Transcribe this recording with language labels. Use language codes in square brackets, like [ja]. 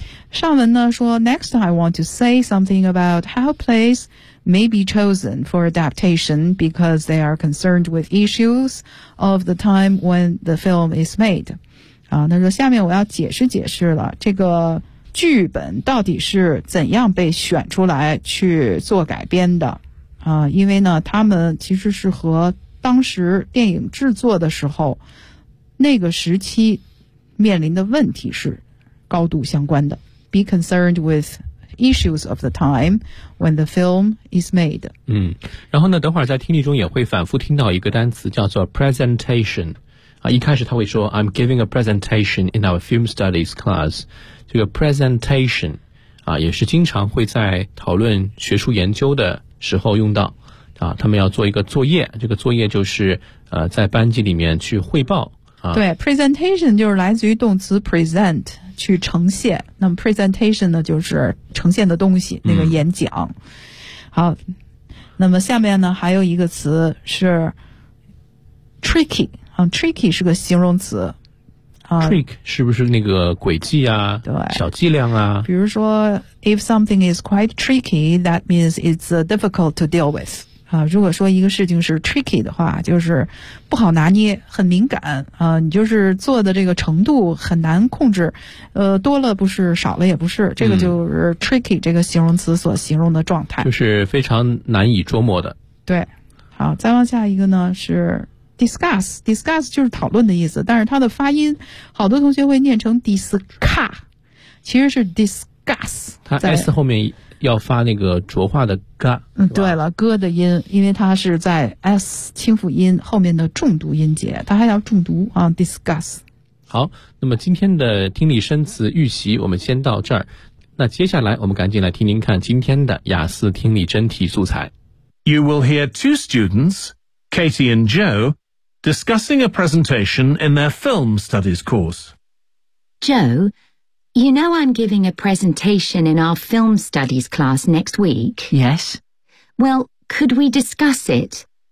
[zh] 上文呢说， [en] next I want to say something about how plays may be chosen for adaptation because they are concerned with issues of the time when the film is made。 [zh] 啊，他说下面我要解释解释了，这个剧本到底是怎样被选出来去做改编的啊？因为呢，他们其实是和当时电影制作的时候那个时期面临的问题是高度相关的。 [en] Be concerned with issues of the time when the film is made。 [zh] 嗯，然后呢，等会儿在听力中也会反复听到一个单词叫做 presentation。一开始他会说 [en] I'm giving a presentation in our film studies class， [zh] 这个 presentation 啊，也是经常会在讨论学术研究的时候用到啊。他们要做一个作业，这个作业就是在班级里面去汇报啊。对， presentation 就是来自于动词 present， 去呈现，那么 presentation 呢就是呈现的东西，那个演讲。好，那么下面呢还有一个词是 tricky。 Tricky 是个形容词。 Trick 是不是那个诡计啊？对，小伎俩啊。比如说 [en] ，if something is quite tricky, that means it's difficult to deal with。 [zh] 如果说一个事情是 tricky 的话，就是不好拿捏，很敏感啊，你就是做的这个程度很难控制。多了不是，少了也不是，这个就是 tricky 这个形容词所形容的状态，就是非常难以捉摸的。对，好，再往下一个呢是。discuss 就是讨论的意思，但是它的发音好多同学会念成 discuss， 其实是 discuss，它 s 后面要发那个浊化的 g，对了， g 的音，因为它是在 s 轻辅音后面的重读音节，它还要重读啊。 discuss。好，那么今天的听力生词预习我们先到这儿，那接下来我们赶紧来听您看今天的雅思听力真题素材。 [en] You will hear two studentsKatie and Joe, discussing a presentation in their film studies course. Joe, you know I'm giving a presentation in our film studies class next week? Yes. Well, could we discuss it?